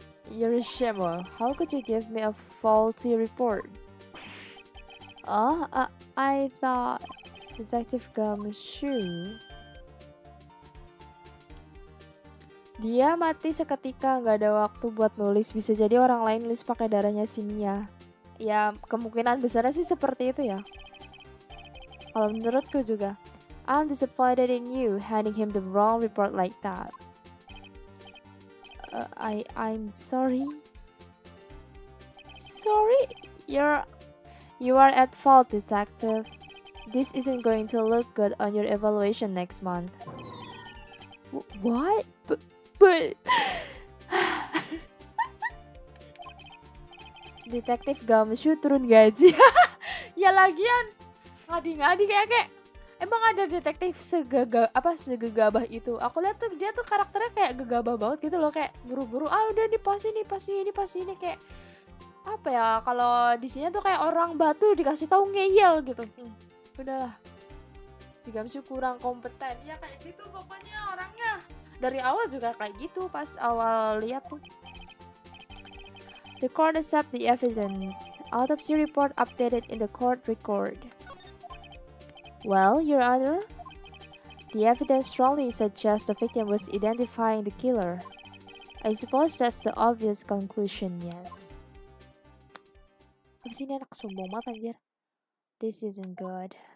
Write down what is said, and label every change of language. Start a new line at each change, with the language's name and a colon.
English: You're a shammer. How could you give me a faulty report? I thought Detective Gumshoe.
Indonesian: Dia mati seketika, nggak ada waktu buat nulis. Bisa jadi orang lain nulis pakai darahnya si Mia. Ya, kemungkinan besarnya sih seperti itu ya. Kalau menurutku juga.
English: I'm disappointed in you handing him the wrong report like that. I'm sorry. Sorry? You are at fault, detective. This isn't going to look good on your evaluation next month. What? But
Indonesian: Detektif Gumshoe turun gaji. Ya lagian ngadi-ngadi kayak emang ada detektif segegabah itu. Aku lihat tuh dia tuh karakternya kayak gegabah banget gitu loh, kayak buru-buru udah nih pas ini kayak apa ya, kalau di sini tuh kayak orang batu dikasih tahu ngeyel gitu. Udahlah, si Gumshoe kurang kompeten ya, kayak gitu pokoknya orangnya. Dari awal juga kayak gitu pas awal lihat tuh.
English: The court accept the evidence. Autopsy report updated in the court record. Well, Your Honor, the evidence strongly suggests the victim was identifying the killer. I suppose that's the obvious conclusion, yes.
Indonesian: Abis ini anak sombong banget anjir.
English: This isn't good.